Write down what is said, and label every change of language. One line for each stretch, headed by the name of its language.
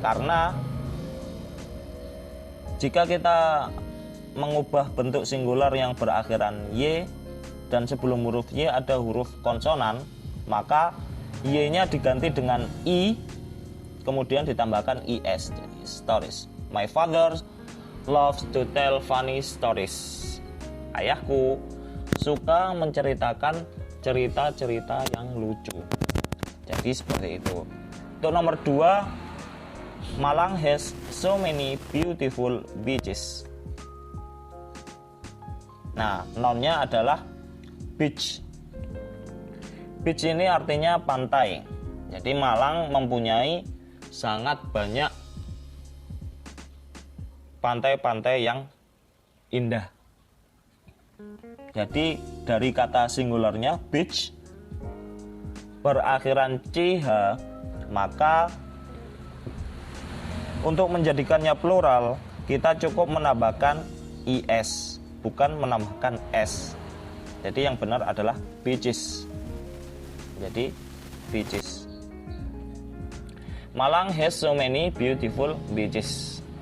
Indonesian: Karena jika kita mengubah bentuk singular yang berakhiran Y dan sebelum huruf Y ada huruf konsonan, maka Y-nya diganti dengan I, kemudian ditambahkan IS, jadi stories.
English: My father loves to tell funny stories.
Indonesian: Ayahku suka menceritakan cerita-cerita yang lucu. Jadi seperti itu. Untuk nomor 2,
English: Malang has so many beautiful beaches.
Indonesian: Nah, nounnya adalah beach. Beach ini artinya pantai. Jadi Malang mempunyai sangat banyak pantai-pantai yang indah. Jadi dari kata singularnya beach berakhiran CH, maka untuk menjadikannya plural kita cukup menambahkan IS, bukan menambahkan S. Jadi yang benar adalah beaches. Jadi beaches.
English: Malang has so many beautiful beaches.